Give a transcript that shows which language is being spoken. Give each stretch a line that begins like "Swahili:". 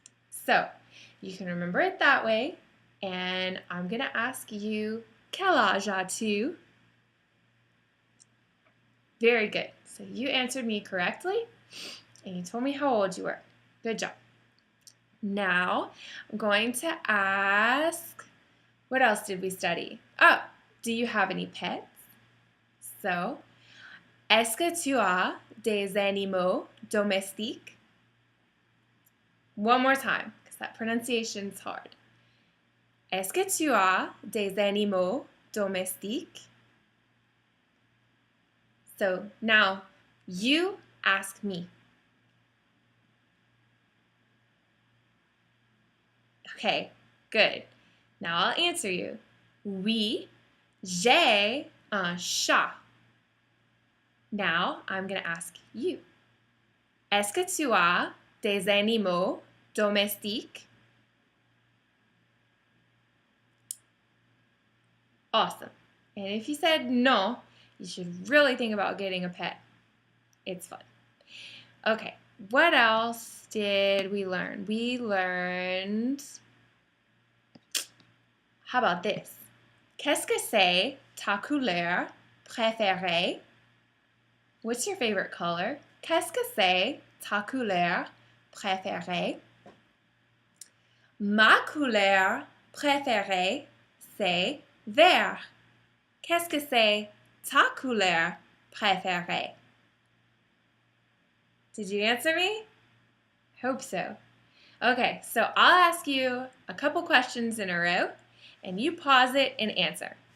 English: So, you can remember it that way, and I'm going to ask you, quel âge as-tu? Very good. So you answered me correctly, and you told me how old you were. Good job. Now, I'm going to ask, what else did we study? Oh, do you have any pets?
French: So, est-ce que tu as des animaux domestiques?
English: One more time, because that pronunciation is hard.
French: Est-ce que tu as des animaux domestiques?
English: So now you ask me. Okay, good. Now I'll answer you. Oui, j'ai un chat. Now I'm going to ask you.
French: Est-ce que tu as des animaux domestiques?
English: Awesome. And if you said no, you should really think about getting a pet. It's fun. Okay, what else did we learn? We learned, how about this?
French: Qu'est-ce que c'est ta couleur préférée?
English: What's your favorite color?
French: Qu'est-ce que c'est ta couleur préférée? Ma couleur préférée, c'est vert. Qu'est-ce que c'est ta couleur préférée?
English: Did you answer me? Hope so. Okay, so I'll ask you a couple questions in a row, and you pause it and answer.